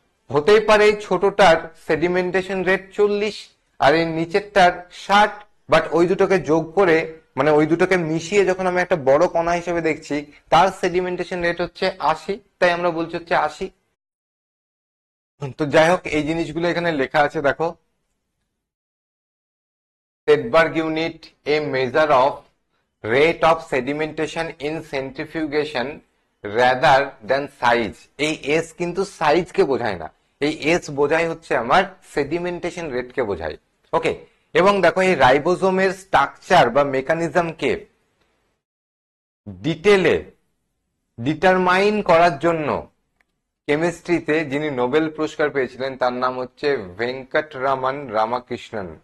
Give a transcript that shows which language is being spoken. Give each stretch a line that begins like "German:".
Bangla: হতেই পারে এই ছোটটার সেডিমেন্টেশন রেট 40 আর এই নিচেরটার 60, বাট ওই দুটোকে যোগ করে মানে ওই দুটোকে মিশিয়ে যখন আমি একটা বড় কণা হিসেবে দেখছি তার সেডিমেন্টেশন রেট হচ্ছে 80, তাই আমরা বলছি হচ্ছে 80। তো যাই হোক, এই জিনিসগুলো এখানে লেখা আছে দেখো।
English: Sedberg unit, a measure of rate of sedimentation in centrifugation rather than size।
Bangla: এই এস কিন্তু সাইজ কে বোঝায় না, এই এস বোঝায় হচ্ছে আমার সেডিমেন্টেশন রেট কে বোঝায়। ওকে, এবং দেখো এই রাইবোজোমের স্ট্রাকচার বা মেকানিজমকে ডিটেলে ডিটারমাইন করার জন্য কেমিস্ট্রিতে যিনি নোবেল পুরস্কার পেয়েছিলেন তার নাম হচ্ছে ভেঙ্কটরামান রামাকৃষ্ণন।